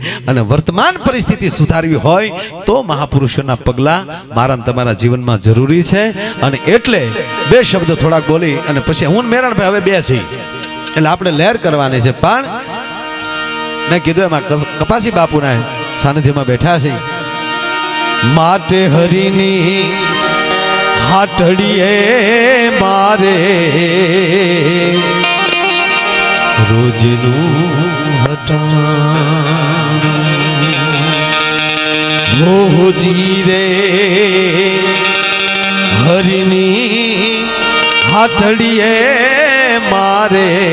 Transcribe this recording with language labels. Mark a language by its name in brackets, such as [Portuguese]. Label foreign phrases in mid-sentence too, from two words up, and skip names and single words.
[Gujarati] અને વર્તમાન પરિસ્થિતિ સુધારવી હોય તો મહાપુરુષોના પગલા મારા તમારા જીવનમાં જરૂરી છે. અને એટલે 2 શબ્દ થોડાક બોલી અને પછી હું મેરણભાઈ હવે 2 છે એટલે આપણે લહેર કરવાની છે. પણ મેં કીધું એમાં કપાસી બાપુના સાનિધ્યમાં બેઠા છે. માટે હરિની હાટડિએ મારે રોજનું હટા. હોજી રે હરિની હાથડીએ મારે